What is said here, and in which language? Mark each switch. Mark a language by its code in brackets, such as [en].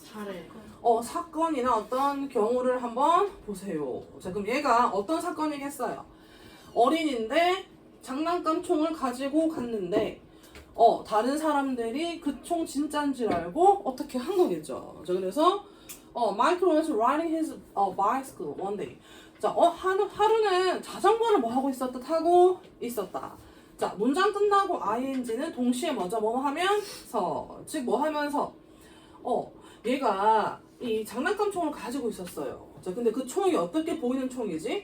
[ko] 사례. 사건이나 어떤 경우를 한번 보세요. 자, 그럼 얘가 어떤 사건이겠어요? 어린인데 장난감 총을 가지고 갔는데 다른 사람들이 그 총 진짜인 줄 알고 어떻게 한 거겠죠. 자, 그래서 [en] Michael was riding his bicycle one day. [ko] 자, 하루는 자전거를 뭐 하고 있었다? 타고 있었다. 자, 문장 끝나고 ing는 동시에 먼저 뭐 하면서, 즉 뭐 하면서 얘가 이 장난감 총을 가지고 있었어요. 자, 근데 그 총이 어떻게 보이는 총이지?